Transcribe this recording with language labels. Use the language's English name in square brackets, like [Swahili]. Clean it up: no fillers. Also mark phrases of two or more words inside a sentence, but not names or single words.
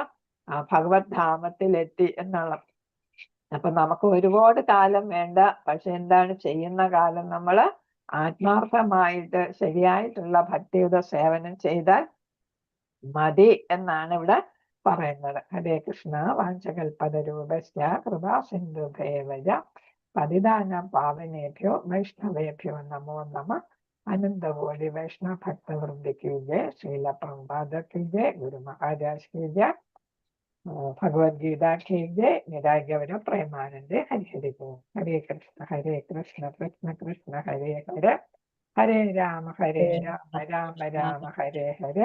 [Malayalam] ഭഗവത് ധാമത്തിൽ എത്തി എന്നുള്ള. അപ്പൊ നമുക്ക് ഒരുപാട് കാലം വേണ്ട. പക്ഷെ എന്താണ് ചെയ്യുന്ന കാലം നമ്മൾ ആത്മാർത്ഥമായിട്ട് ശരിയായിട്ടുള്ള ഭക്തിയുടെ സേവനം ചെയ്താൽ മതി എന്നാണ് ഇവിടെ പറയുന്നത്. [Sanskrit] ഹരേ കൃഷ്ണ. വാഞ്ചകൽപതരൂപസ്യ കൃപാ സിന്ധുഭേവജ പതിതാനാം പാവനേഭ്യോ വൈഷ്ണവേഭ്യോ നമോ നമ. [Hindi] अनंतकोटि वैष्णव भक्तवृंद की जय. श्रील प्रभुपाद की जय। गुरु महाराज की जय. भगवद्गीता की जय. [Bangla] নিরায় গৌর প্রেমানন্দে। হরি হরি বোল. [Sanskrit] ഹരേ കൃഷ്ണ കൃഷ്ണ കൃഷ്ണ ഹരേ ഹരേ. ഹരേ രാമ രാമ രാമ ഹരേ ഹരേ.